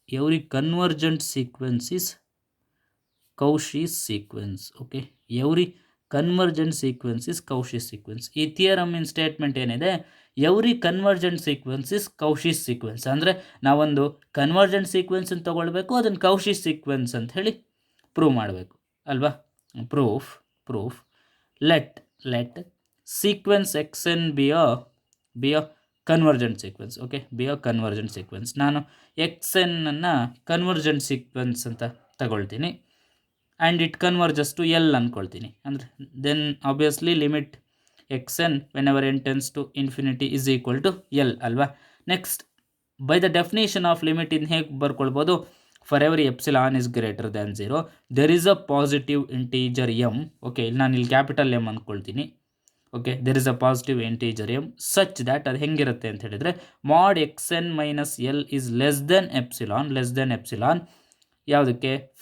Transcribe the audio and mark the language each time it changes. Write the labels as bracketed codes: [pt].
[en] Every convergent sequence is Cauchy's sequence. Okay, every convergent sequence is Cauchy's sequence. [kn] ಈ theorem ಇನ್ statement ಏನಿದೆ, [en] Every convergent sequence is Cauchy sequence. [kn] ಅಂದರೆ ನಾವೊಂದು convergent sequence ಅಂತ ತಗೊಳ್ಬೇಕು, ಅದನ್ನು Cauchy sequence ಅಂತ ಹೇಳಿ ಪ್ರೂವ್ ಮಾಡಬೇಕು ಅಲ್ವಾ. [en] Proof let sequence x n be a convergent sequence. [kn] Okay, be a convergent sequence. ನಾನು ಎಕ್ಸ್ ಎನ್ ಅನ್ನು ಕನ್ವರ್ಜೆಂಟ್ ಸೀಕ್ವೆನ್ಸ್ ಅಂತ ತಗೊಳ್ತೀನಿ [en] and it converges to L [kn] ಅಂದ್ಕೊಳ್ತೀನಿ. [en] ಅಂದರೆ then obviously limit xn whenever n tends to infinity is equal to L ಅಲ್ವಾ. Next, by the definition of limit in [kn] ಹೇಗೆ ಬರ್ಕೊಳ್ಬೋದು? [en] For every epsilon is greater than 0 there is a positive integer M. Okay, [kn] ಇಲ್ಲಿ ನಾನು capital M ಅಂದ್ಕೊಳ್ತೀನಿ. [en] okay, there is a positive integer M such that [kn] ಅದು ಹೆಂಗಿರುತ್ತೆ ಅಂತ ಹೇಳಿದರೆ [en] Mod xn minus L is less than epsilon. [kn] ಯಾವುದಕ್ಕೆ?